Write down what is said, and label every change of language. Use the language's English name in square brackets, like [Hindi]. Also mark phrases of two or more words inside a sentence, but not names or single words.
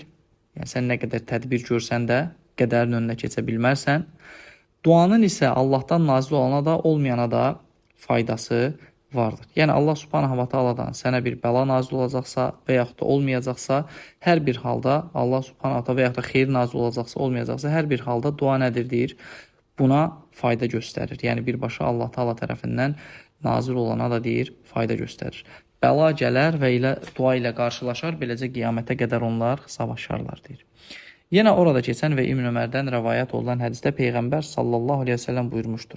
[Azerbaijani] Yəni, sən nə qədər tədbir görsən də, qədərin önünə keçə bilmərsən. Duanın isə Allahdan nazil olana da, olmayana da faydası vardır. Yəni, Allah subhanahu wa ta'aladan sənə bir bəla nazil olacaqsa və yaxud da olmayacaqsa, hər bir halda Allah [Arabic] سبحانه وتعالى [Azerbaijani] və yaxud da xeyir nazil olacaqsa, olmayacaqsa, hər bir halda dua nədir deyir? Buna fayda göstərir. Yəni, birbaşa Allah ta'ala tərəfindən nazil olana da deyir, fayda göstərir. Bəla gələr və dua ilə qarşılaşar, beləcə qiyamətə qədər onlar savaşarlar deyir. Yenə orada keçən və İbn Ömərdən rəvayət olunan hədisdə Peyğəmbər [Arabic] صلى الله عليه وسلم [Azerbaijani] buyurmuşdur.